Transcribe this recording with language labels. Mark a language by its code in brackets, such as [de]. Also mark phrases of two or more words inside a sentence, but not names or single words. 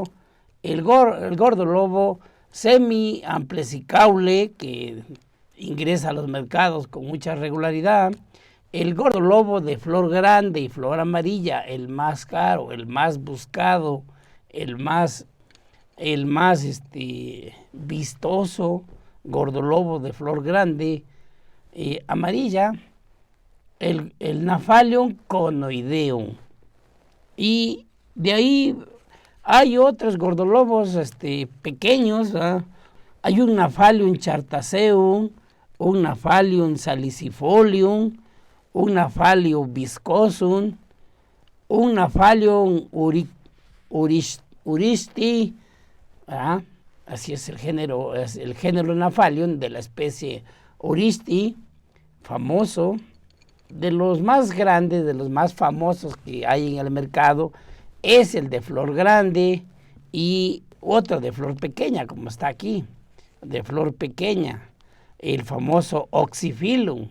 [es] el gordolobo semi-amplesicaule, que ingresa a los mercados con mucha regularidad, el gordolobo de flor grande y flor amarilla, el más caro, el más buscado, el más vistoso, gordolobo de flor grande, amarilla, el Gnaphalium conoideum. Y de ahí hay otros gordolobos pequeños, ¿verdad? Hay un Gnaphalium chartaceum, un Gnaphalium salicifolium, un Gnaphalium viscosum, un Gnaphalium uristi, ¿verdad? Así es el género Gnaphalium de la especie uristi, famoso. De los más grandes, de los más famosos que hay en el mercado, es el de flor grande y otro de flor pequeña, como está aquí, de flor pequeña, el famoso oxyphilum.